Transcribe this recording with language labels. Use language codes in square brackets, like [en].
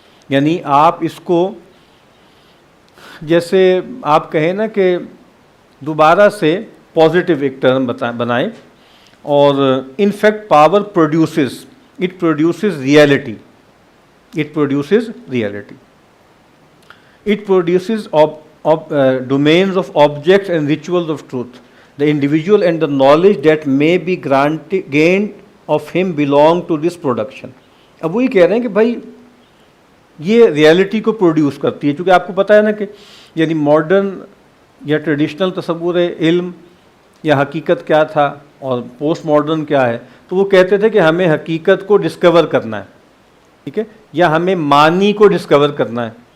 [ur] یعنی آپ اس کو جیسے آپ کہیں نا کہ دوبارہ سے پازیٹیو ایک ٹرم بنائیں، اور [en] In fact power produces, it produces reality, it produces reality, it produces domains of objects and rituals of truth. The individual and the knowledge that may be gained of him belong to this production. [ur] اب وہی کہہ رہے ہیں کہ بھائی یہ reality کو produce کرتی ہے، چونکہ آپ کو پتہ ہے نا کہ یعنی ماڈرن یا ٹریڈیشنل تصور علم یا حقیقت کیا تھا اور پوسٹ ماڈرن کیا ہے. تو وہ کہتے تھے کہ ہمیں حقیقت کو ڈسکور کرنا ہے، ٹھیک ہے، یا ہمیں معنی کو ڈسکور کرنا ہے.